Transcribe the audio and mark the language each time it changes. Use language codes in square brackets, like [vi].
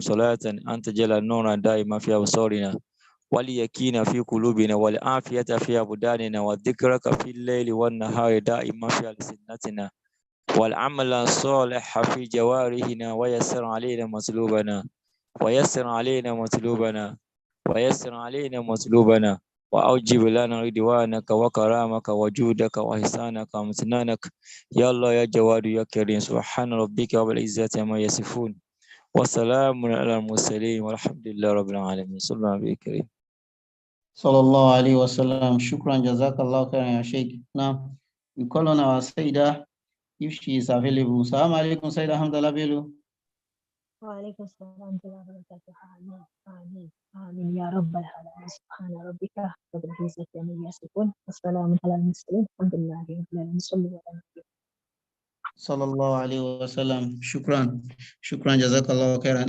[ar] صلاة أنت جل النور دائما في أبصارنا واليقين في قلوبنا والعافية في أبداننا والذكرك في الليل والنهار دائما في ألسنتنا والعمل الصالح في جوارحنا ويسر علينا مطلوبنا ويسر علينا مطلوبنا ويسر علينا مطلوبنا وأوجب لنا رضوانك وكرامك وجودك وإحسانك وامتنانك يا الله يا جواد يا كريم. سبحان ربك رب العزة عما يصفون وسلام على المرسلين والحمد لله رب العالمين. صلى الله عليه الكريم. صلى الله عليه وسلم. شكرا جزاك الله خيرا يا شيخ. [en] Now we call on our Sayyidah if she is available. [ar] Assalamu alaikum Sayyidah Hamdallah Bello. وعليكم السلام ورحمة الله وبركاته. آمين آمين آمين يا رب العالمين. سبحان ربك رب العزة عما يصفون والسلام على المرسلين الحمد لله رب العالمين. صلوا على النبي. صلى الله عليه وسلم. Shukran jazakallah khairan.